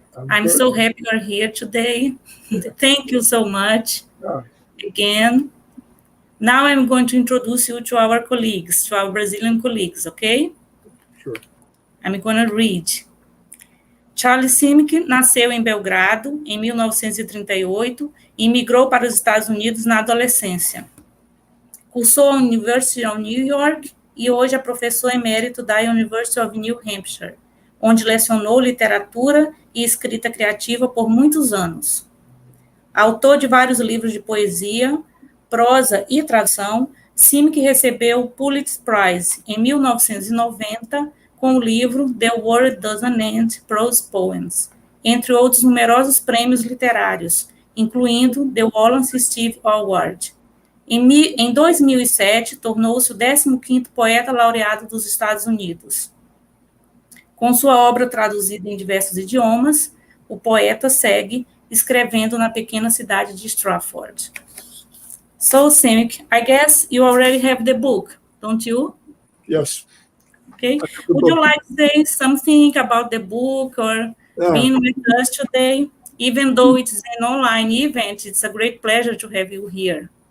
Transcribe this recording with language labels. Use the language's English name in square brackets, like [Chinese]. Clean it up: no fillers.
[English] I'm so happy you're here today. Thank you so much again. Now I'm going to introduce you to our colleagues, to our Brazilian colleagues, okay? Sure. I'm going to read. [Portuguese] Charles Simic nasceu em Belgrado, em 1938, e migrou para os Estados Unidos na adolescência. Cursou a University of New York e hoje é professor emérito da University of New Hampshire, onde lecionou literatura e escrita criativa por muitos anos. Autor de vários livros de poesia, prosa e tradução, Simic recebeu o Pulitzer Prize em 1990 com o livro The World Doesn't End, Prose Poems, entre outros numerosos prêmios literários, incluindo The Wallace Stevens Award. Em 2007, tornou-se o 15º poeta laureado dos Estados Unidos. Com sua obra traduzida em diversos idiomas, o poeta segue escrevendo na pequena cidade de Stratford. [English] So, Simic, I guess you already have the book, don't you? Yes. Okay. Would you like to say something about the book or being with us today? Even though it's an online event, it's a great pleasure to have you here.